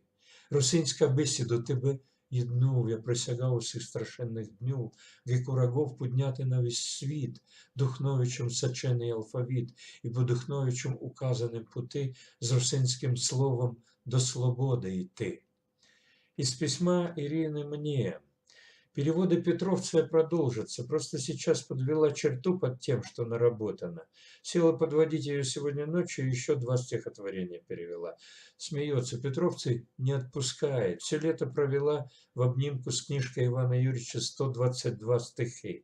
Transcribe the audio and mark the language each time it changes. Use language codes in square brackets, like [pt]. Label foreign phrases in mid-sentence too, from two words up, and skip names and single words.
[rue] Русинська бесіда, тебе єднув, я присягав усіх страшенних днів, гіку рогов підняти на весь світ, Духновичем сочений алфавіт, і по Духновичем указаним пути з русинським словом до свободи йти. [ru] Из письма Ирины мне. Переводы Петровцева продолжатся, просто сейчас подвела черту под тем, что наработано. Села подводить ее сегодня ночью, еще 2 стихотворения перевела. Смеется, Петровцев не отпускает. Все лето провела в обнимку с книжкой Ивана Юрьевича 122 стихи.